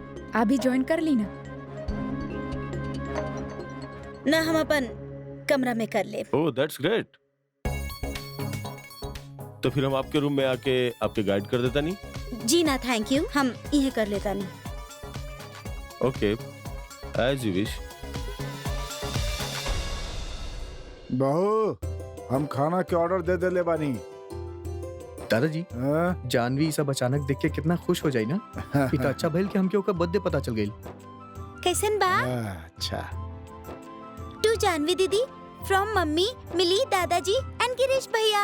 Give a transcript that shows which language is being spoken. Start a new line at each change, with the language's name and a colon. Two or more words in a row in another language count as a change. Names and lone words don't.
Bhojpuri: आप भी ज्वाइन कर ली ना। ना हम अपन कमरा में कर ले।
English: Oh that's great.
Bhojpuri: तो फिर हम आपके रूम में आके आपके गाइड कर देता नहीं? जी ना
English: thank you,
Bhojpuri: हम यह कर लेता नहीं।
English: Okay as you wish.
Bhojpuri: बहू हम खाना के ऑर्डर दे ले बानी। दादाजी हाँ? जानवी सब अचानक देख के कितना खुश हो जाई ना। इतना अच्छा भइल कि हमके ओकर बर्थडे पता चल गई। कैसन बा? अच्छा
English: To Janvi didi from Mummy Mili Dadaji and Girish bhaiya.